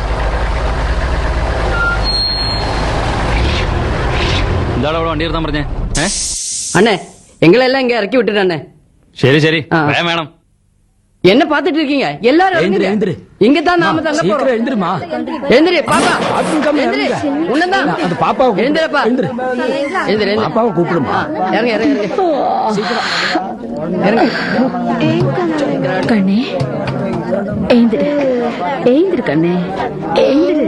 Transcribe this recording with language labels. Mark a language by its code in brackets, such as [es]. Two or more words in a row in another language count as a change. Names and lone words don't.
[ml] എന്താണ് അവിടെ വണ്ടി നിർത്താൻ പറഞ്ഞേ? [ta] அண்ணே எங்களெல்லாம் இங்க இறக்கி விட்டுட்டானே. [ml] ശരി ശരി, ആ. വേഗം വേണം. [ta] என்ன பாத்துட்டு இருக்கீங்க எல்லாரும்? எழுந்திரு, இறங்குங்க. எழுந்திரு. இங்கதான் நாம தங்க சீக்கிரம் போறோம். எழுந்திருமா. எழுந்திரு பாப்பா, எழுந்திரு. இறங்குங்க. உன்னதான் அந்த பாப்பாவை எழுந்திரப்பா, எழுந்திரு. எழுந்திரு, எழுந்திரு. பாப்பாவை கூப்பிடுமா. இறங்க இறங்க இறங்க. கண்ணே எழுந்திரு, எழுந்திரு கண்ணே, எழுந்திரு.